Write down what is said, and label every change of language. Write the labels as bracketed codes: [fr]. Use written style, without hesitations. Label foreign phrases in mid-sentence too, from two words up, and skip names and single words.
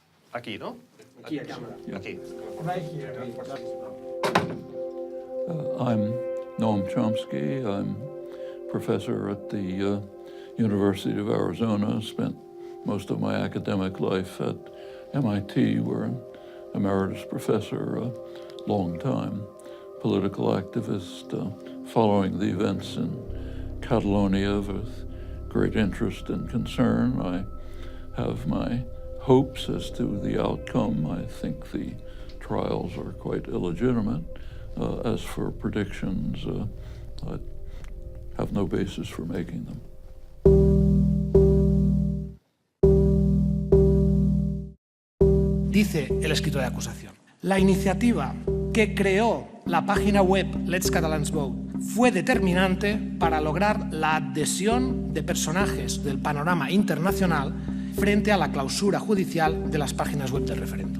[ca] Aquí, no? Aquí, a càmera. Aquí. [en] Right here. I'm Noam Chomsky. I'm professor at the University of Arizona. Spent most of my academic life at MIT, where I'm emeritus professor a long time, political activist, following the events in Catalonia with great interest and concern. I have my hopes as to the outcome. I think the trials are quite illegitimate. As for predictions, I have no basis for making them. [es] Dice el escritor de acusación: la iniciativa que creó la página web Let's Catalans Vote fue determinante para lograr la adhesión de personajes del panorama internacional frente a la clausura judicial de las páginas web del referéndum.